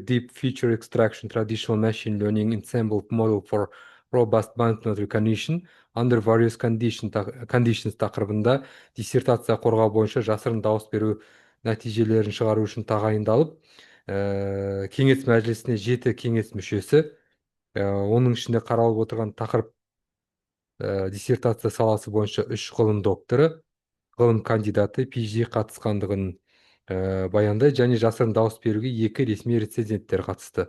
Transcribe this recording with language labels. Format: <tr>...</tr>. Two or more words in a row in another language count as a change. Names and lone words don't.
<en>deep feature extraction traditional machine learning ensemble model for robust banknote recognition under various conditions</en> <kk>тақырыбында диссертация қорғау бойынша жасырын дауыс беру нәтижелерін шығару үшін тағайындалып, кеңес мәжілісіне 7 кеңес мүшесі, оның ішінде қаралып отырған тақырып диссертация саласы боюнча 3 ғылым докторы, ғылым кандидаты, PhD қатысқандығын баяндай, және жасырын дауыс беруге 2 ресми рецензенттер қатысты.</kk>